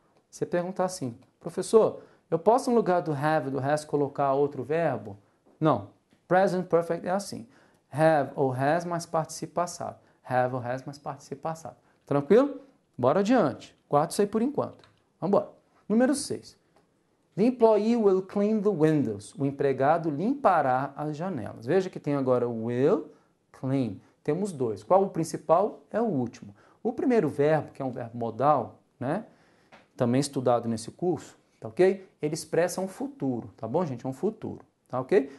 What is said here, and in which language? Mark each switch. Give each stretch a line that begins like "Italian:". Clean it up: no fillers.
Portuguese: Você perguntar assim, professor, eu posso no lugar do have e do has colocar outro verbo? Não. Present perfect é assim. Have ou has mais particípio passado. Have ou has mais particípio passado. Tranquilo? Bora adiante. Guarda isso aí por enquanto. Vamos embora. Número 6.
English: The employee will clean the windows.
Portuguese: O empregado limpará as janelas. Veja que tem agora will, clean. Temos dois. Qual o principal? É o último. O primeiro verbo, que é um verbo modal, né? Também estudado nesse curso, tá ok? Ele expressa um futuro, tá bom, gente? É um futuro, tá ok?